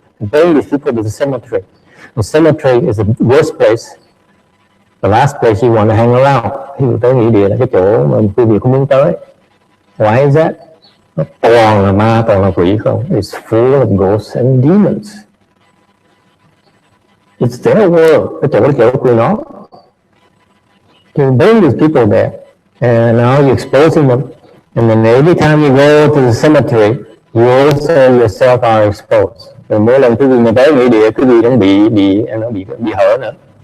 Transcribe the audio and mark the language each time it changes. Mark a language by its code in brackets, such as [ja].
[en] Bring these people to the cemetery. The cemetery is the worst place, the last place you want to hang around. [vi] Ví dụ tới nghĩa địa là cái chỗ mà quý vị không muốn tới. [en] Why is that? [vi] Nó toàn là ma, toàn là quỷ không. [en] It's full of ghosts and demons. It's their world. [vi] Cái chỗ của nó. [en] You bring these people there, and now you're exposing them. And then every time you go to the cemetery, you also yourself are exposed. [vi] Rồi mỗi lần quý vị mà tới nghĩa địa, quý vị cũng bị hở nữa.